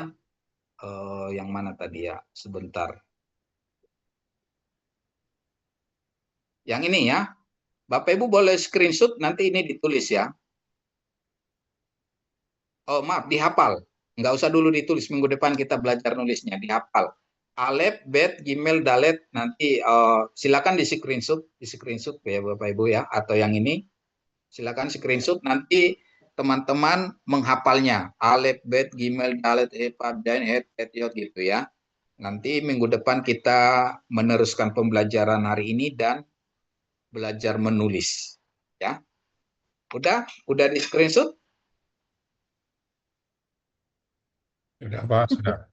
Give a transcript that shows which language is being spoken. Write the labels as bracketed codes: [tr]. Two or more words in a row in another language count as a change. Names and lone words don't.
[id] Yang mana tadi ya? Sebentar. Yang ini ya. Bapak Ibu boleh screenshot, nanti ini ditulis ya. Oh maaf, dihafal. Nggak usah dulu ditulis, minggu depan kita belajar nulisnya, dihafal. Alef, bet, gimel, dalet, nanti silakan di screenshot ya Bapak Ibu ya, atau yang ini, silakan screenshot, nanti teman-teman menghafalnya. Alef, bet, gimel, dalet, epab, dain, het, et, yot gitu ya. Nanti minggu depan kita meneruskan pembelajaran hari ini dan belajar menulis. Ya, udah di screenshot? Sudah, Pak, sudah.